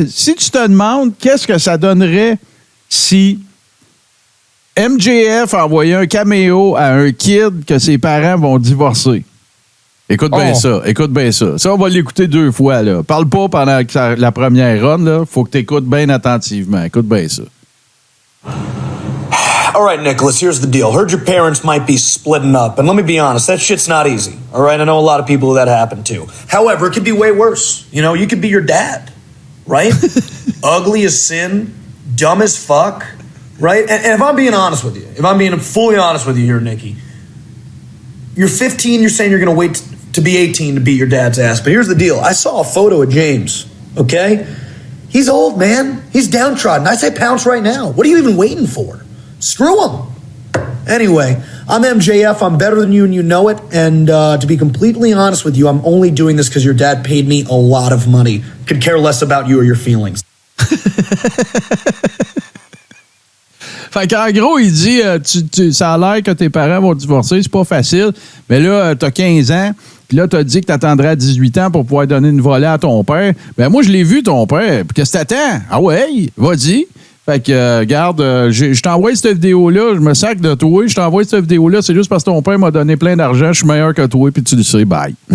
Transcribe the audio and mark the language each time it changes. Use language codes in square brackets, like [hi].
[fr] Si tu te demandes qu'est-ce que ça donnerait si MJF envoyait un caméo à un kid que ses parents vont divorcer. Écoute bien ça. Ça, on va l'écouter 2 fois, là. Parle pas pendant la première run, là. Faut que tu écoutes bien attentivement. Écoute bien ça. [en] All right, Nicholas, here's the deal. Heard your parents might be splitting up, and let me be honest, that shit's not easy. All right, I know a lot of people that happened to. However, it could be way worse. You could be your dad, right? Ugly as sin, dumb as fuck, right? And if I'm being honest with you, if I'm being fully honest with you here, Nikki, you're 15, you're saying you're going to wait to be 18 to beat your dad's ass. But here's the deal. I saw a photo of James, okay? He's old, man. He's downtrodden. I say pounce right now. What are you even waiting for? Screw him. Anyway, I'm MJF. I'm better than you and you know it. And to be completely honest with you, I'm only doing this because your dad paid me a lot of money. Could care less about you or your feelings. [fr] Fait qu'en gros, il dit, ça a l'air que tes parents vont divorcer, c'est pas facile. Mais là, t'as 15 ans, puis là, t'as dit que t'attendrais à 18 ans pour pouvoir donner une volée à ton père. Ben moi, je l'ai vu, ton père. Puis qu'est-ce que t'attends? Ah ouais, vas-y. Fait que, regarde, je t'envoie cette vidéo-là, je me sac de toi, je t'envoie cette vidéo-là, c'est juste parce que ton père m'a donné plein d'argent, je suis meilleur que toi, puis tu le sais, bye.